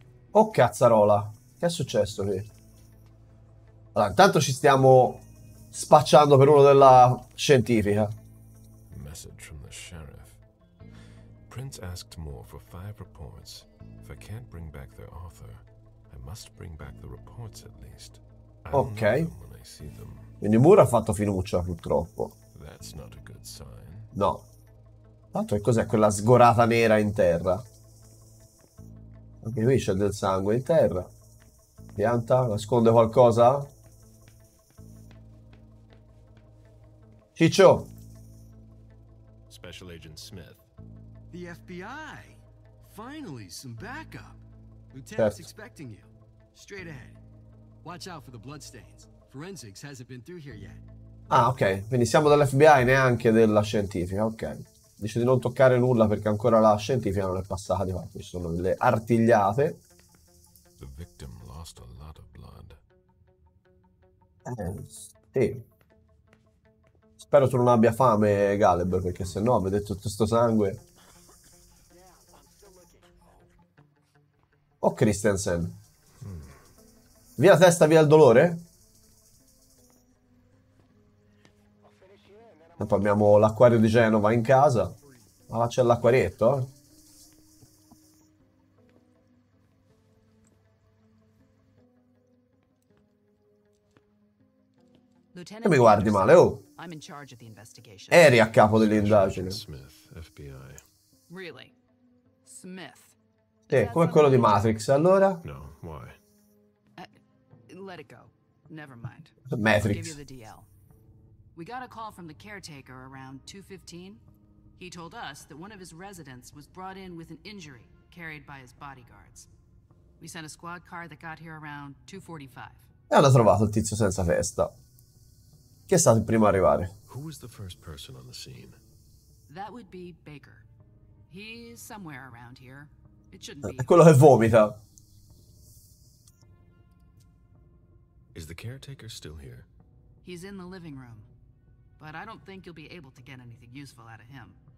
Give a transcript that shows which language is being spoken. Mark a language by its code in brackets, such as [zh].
[it] Oh cazzarola, che è successo qui? Allora, intanto ci stiamo spacciando per uno della scientifica. [en] Message from the sheriff. Prince asked Moore for 5 reports. If I can't bring back their author, I must bring back the reports at least. Ok. When I see them. [it] Quindi Moore ha fatto fiducia, purtroppo. [en] That's not a good sign. No. [it] Tanto che cos'è quella sgorata nera in terra? Anche qui c'è del sangue in terra. Pianta, nasconde qualcosa? Ciccio. [en] Special Agent Smith. The FBI. Finally, some backup. [it] Certo. [en] Lieutenant's expecting you. Straight ahead. Watch out for the bloodstains. Forensics hasn't been through here yet. [it] Ah, ok. Quindi siamo dell'FBI, neanche della scientifica. Ok. Dice di non toccare nulla perché ancora la scientifica non è passata di qua. Ci sono delle artigliate. [en] The victim lost a lot of blood. [it] Sì. Spero tu non abbia fame, Galeb, perché se no avete tutto sto sangue. Oh, Christensen. Via la testa, via il dolore? E poi abbiamo l'acquario di Genova in casa. Ma là c'è l'acquarietto, eh? Che mi guardi male, oh? Eri a capo dell'indagine. [en] Smith, FBI. Really? Smith. [it] Sì, come quello di Matrix, allora? [en] No, why? Let it go. Never mind. Matrix. I'll give you the DL. We got a call from the caretaker around 2:15. He told us that one of his residents was brought in with an injury carried by his bodyguards. We sent a squad car that got here around 2:45. [it] E hanno trovato il tizio senza testa. Chi è stato il primo a arrivare? [en] Who was the first person on the scene? That would be Baker. He's somewhere around here. It shouldn't be. [it] È quello che vomita. [en] Is the caretaker still here? He's in the living room. But I don't think you'll be able to get anything useful out of him.